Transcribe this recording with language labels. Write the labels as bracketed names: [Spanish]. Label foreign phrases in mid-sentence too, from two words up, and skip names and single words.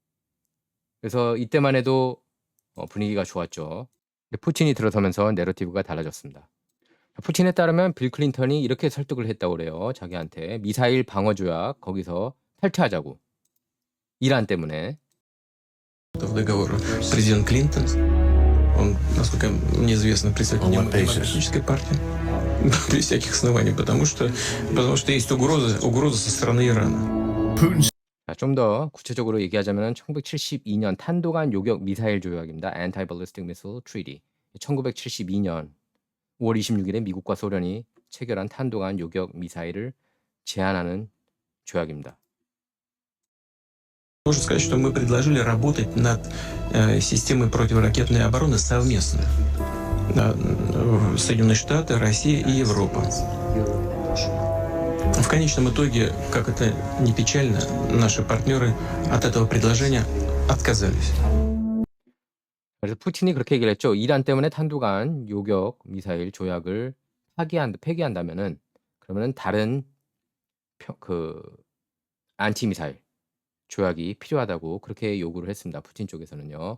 [Korean] 그래서 이때만 해도 분위기가 좋았죠. 근데 푸틴이 들어서면서 내러티브가 달라졌습니다. 푸틴에 따르면 빌 클린턴이 이렇게 설득을 했다고 그래요. 자기한테 미사일 방어 조약 거기서 탈퇴하자고. 이란 때문에. [Russian] В договор президент Клинтон, он, насколько мне известно, представитель демократической партии, без всяких оснований, потому что есть угроза со стороны Ирана. [Korean] 좀 더 구체적으로 얘기하자면 1972년 탄도간 요격 미사일 조약입니다. [English] Anti-Ballistic Missile Treaty. [Korean] 1972년 5월 26일에 미국과 소련이 체결한 탄도간 요격 미사일을 제한하는 조약입니다. [Russian] Можно сказать, что мы предложили работать над системой противоракетной обороны совместно. Соединенные Штаты, Россия и Европа. В конечном итоге, как это ни печально, наши партнеры от этого предложения отказались. [Korean] 그래서 푸틴이 그렇게 얘기를 했죠. 이란 때문에 탄도간 요격 미사일 조약을 폐기한다면은 그러면은 다른 안티 미사일 조약이 필요하다고 그렇게 요구를 했습니다. 푸틴 쪽에서는요.